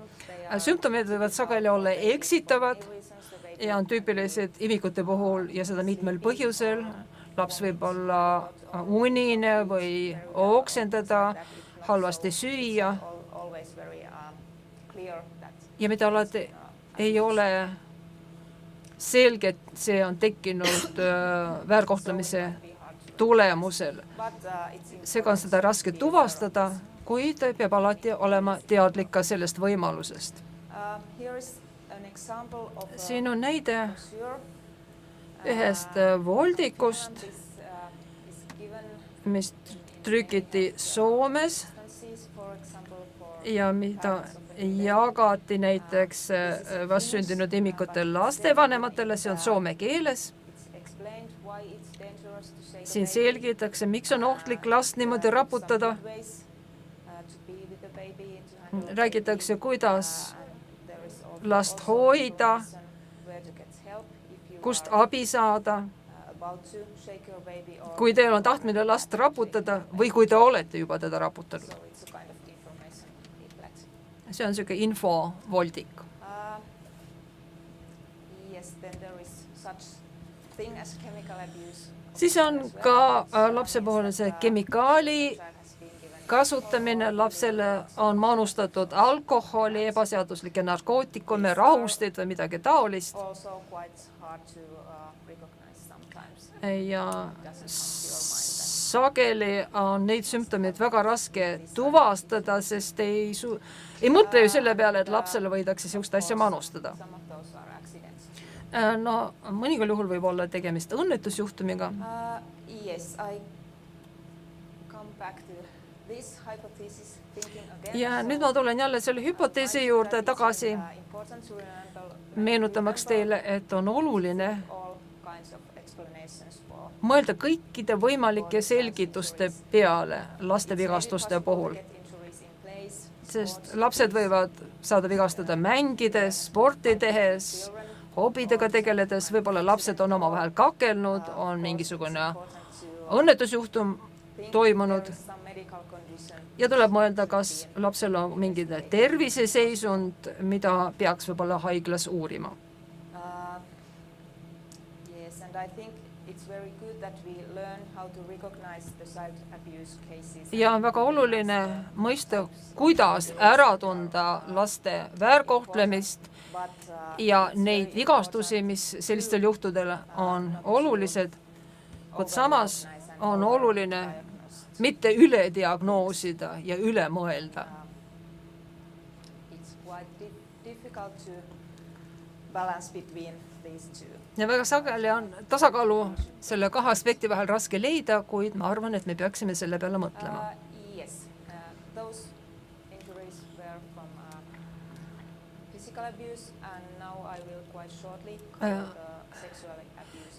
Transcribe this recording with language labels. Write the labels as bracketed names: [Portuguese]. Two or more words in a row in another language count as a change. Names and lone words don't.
[English] They are [Estonian] Sümptomid võivad sageli olla eksitavad [English] reasons the baby [Estonian] ja on tüüpilised imikute puhul ja seda mitmel põhjusel. Laps võib olla unine või oksendada, halvasti süüa [English] always very clear that [Estonian] ja mida alati ei ole selge, et see on tekkinud väärkohtlemise tulemusel. [English] but it's [Estonian] Seega on seda raske tuvastada, kuid peab alati olema teadlik ka sellest võimalusest. [English] here is an example of [Estonian] Siin on näide [English] brochure. [Estonian] ühest voldikust, [English] This is given [Estonian] mis trükiti Soomes [English] instances, for example, for [Estonian] ja mida jagati näiteks vastsündinud imikute lastevanematele, see on soome keeles. [English] it's explained why it's dangerous to shake [Estonian] Siin [English] a baby. [Estonian] selgitakse, miks on ohtlik last niimoodi raputada. [English] Some ways, to be with the baby, to handle the [Estonian] Räägitakse, [English] baby, [Estonian] kuidas [English] and there is [Estonian] last [English] also [Estonian] hoida, [English] information where to get help if you [Estonian] kust [English] are [Estonian] abi saada, [English] about to shake your baby or [Estonian] kui teil on tahtmine last raputada või kui te olete juba teda raputanud. [English] so it's a kind of information leaflet. [Estonian] See on niisugune infovoldik. [English] Yes, then there is such thing as chemical abuse. [Estonian] Siis on ka lapse puhul see kemikaali [English] Child has been given [Estonian] kasutamine, lapsele on manustatud alkoholi, ebaseaduslikke narkootikume, rahusteid või midagi taolist [English] also quite hard to recognize sometimes. [Estonian] ja sageli on neid sümptomeid väga raske tuvastada, sest ei mõtle ju selle peale, et lapsele võidakse niisugust asja manustada. [English] Some of those are accidents. [Estonian] No mõningal juhul võib olla tegemist õnnetusjuhtumiga. [English] Yes, I come back to this hypothesis thinking again. [Estonian] Ja nüüd ma tulen jälle selle hüpoteesi juurde tagasi, [English] Important to remember [Estonian] meenutamaks teile, et on oluline [English] all kinds of explanations for [Estonian] mõelda kõikide võimalike selgituste peale laste vigastuste puhul, [English] get injuries in place. [Estonian] sest lapsed võivad saada vigastada mängides, sporti tehes, hobidega tegeledes, võib-olla lapsed on omavahel kakelnud, on mingisugune õnnetusjuhtum toimunud [English] medical condition. [Estonian] ja tuleb mõelda, kas lapsel on mingi terviseseisund, mida peaks võib-olla haiglas uurima. [English] Yes, and I think it's very good that we learn how to recognize the child abuse cases. [Estonian] Ja on väga oluline mõista, kuidas ära tunda laste väärkohtlemist ja neid vigastusi, mis sellistel juhtudel on olulised, kuid samas on oluline mitte üle diagnoosida ja üle mõelda. [English] It's quite difficult to balance between these two. [Estonian] Ja väga sageli on tasakaalu selle kahe aspekti vahel raske leida, kuid ma arvan, et me peaksime selle peale mõtlema. [English] Yes, those injuries were from physical abuse and now I will quite shortly cover the sexual abuse.